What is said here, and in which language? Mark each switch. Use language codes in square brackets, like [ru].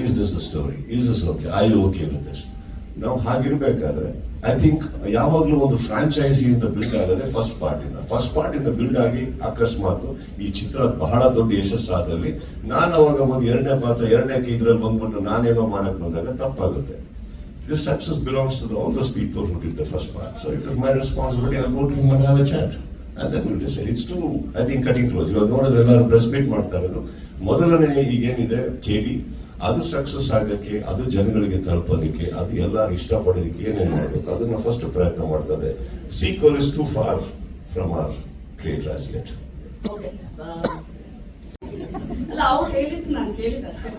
[en] Is this the story, is this okay, I okay with this. [kn] ನಾವು ಹಾಗಿರ್ಬೇಕಾದ್ರೆ I think ಯಾವಾಗ್ಲೂ ಒಂದು franchise ಅಂತ build ಆಗದೆ ಫಸ್ಟ್ ಪಾರ್ಟ್ ಇಂದ ಬಿಲ್ಡ್ ಆಗಿ ಅಕಸ್ಮಾತ್ ಈ ಚಿತ್ರ ಬಹಳ ದೊಡ್ಡ ಯಶಸ್ಸಾದಲ್ಲಿ ನಾನು ಅವಾಗ ಒಂದು ಎರಡನೇ ಇದ್ರಲ್ಲಿ ಬಂದ್ಬಿಟ್ಟು ನಾನೇನೋ ಮಾಡಕ್ ಬಂದಾಗ ತಪ್ಪಾಗುತ್ತೆ. [en] This success belongs to all those people who did the first part. So it was my responsibility. I'll go to him and have a chat. And then we'll decide. It's too, I think, cutting close. [kn] ಇವಾಗ ನೋಡಿದ್ರೆ ಎಲ್ಲರೂ press meet ಮಾಡ್ತಾ ಇರೋದು. ಮೊದಲನೇ ಈಗೇನಿದೆ ಕೇಳಿ, ಅದು success ಆಗಕ್ಕೆ, ಅದು ಜನಗಳಿಗೆ ತಲುಪೋದಕ್ಕೆ, ಅದು ಎಲ್ಲರೂ ಇಷ್ಟಪಡೋದಕ್ಕೆ ಏನೇನು ಮಾಡಬೇಕು ಅದನ್ನ ಫಸ್ಟ್ ಪ್ರಯತ್ನ ಮಾಡ್ತದೆ. [en] Sequel is to for from our create as let. [kn] Okay, ಅಲ್ಲ ಅವ್ರು ಹೇಳಿದ್ ನಾನು ಕೇಳಿದ ಅಷ್ಟೇ.